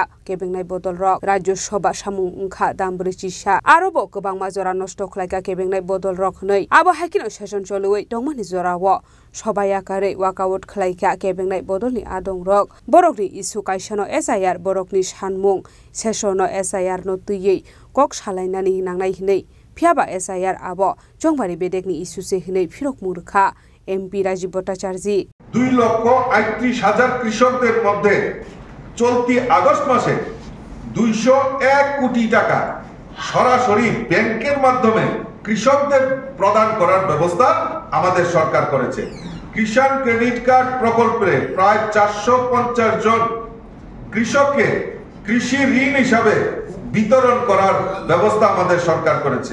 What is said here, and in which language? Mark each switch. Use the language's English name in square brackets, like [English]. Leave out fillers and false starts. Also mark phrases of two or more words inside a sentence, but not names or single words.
[Kok Borok] केबेंनाय बदल रक राज्यसभा सामुंखा दाम 4 आरोबो गोबांमा जरा नष्ट ख्लायका केबेंनाय बदल रक नै आबो हाकिनो सेसन चलुयै दंमानि जराव सबायाकारे वाकआउट ख्लायका केबेंनाय बदलनि आदं रक बरकनि इस्यु कायसानो एसआईआर बरकनि सानमुं सेसनो एसआईआर नो तुयै कक सालायनानि नांनाय हिनै फियाबा एसआईआर आबो जंबारि बेदेकनि इस्यु से हिनै फिरक मुरखा एमपि राजीव भट्टाचार्य [Bangla] 2,38,000 কৃষকদের মধ্যে চলতি আগস্ট মাসে 201 কোটি টাকা সরাসরি ব্যাংকের মাধ্যমে কৃষকদের প্রদান করার ব্যবস্থা আমাদের সরকার করেছে। কিষাণ ক্রেডিট কার্ড প্রকল্পে প্রায় 450 জন কৃষককে কৃষি ঋণ হিসাবে বিতরণ করার ব্যবস্থা আমাদের সরকার করেছে।